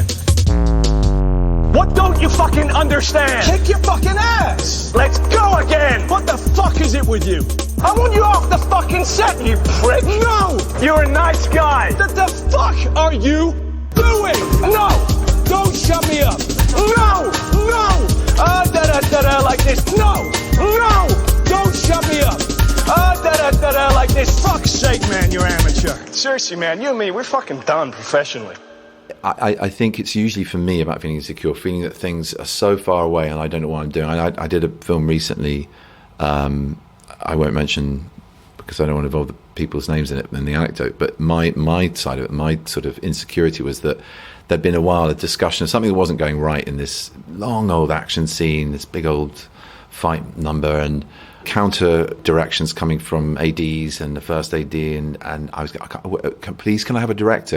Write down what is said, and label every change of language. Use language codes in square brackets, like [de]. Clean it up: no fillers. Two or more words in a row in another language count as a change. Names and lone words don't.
[en] What don't you fucking understand? Kick your fucking ass! Let's go again! What the fuck is it with you? I want you off the fucking set, you prick! No! You're a nice guy! What the fuck are you doing? No! Don't shut me up! No! No! Da-da-da-da like this! No! No! Don't shut me up! Da-da-da-da like this! Fuck's sake, man, you're amateur. Seriously, man, you and me, we're fucking done professionally. I think it's usually for me about feeling insecure, feeling that things are so far away and I don't know what I'm doing. I did a film recently, I won't mention because I don't want to involve the people's names in it and the anecdote, but my side of it, my sort of insecurity was that there'd been a discussion of something that wasn't going right in this long old action scene, this big old fight number, and counter directions coming from ADs and the first AD, and I was, please, can I have a director?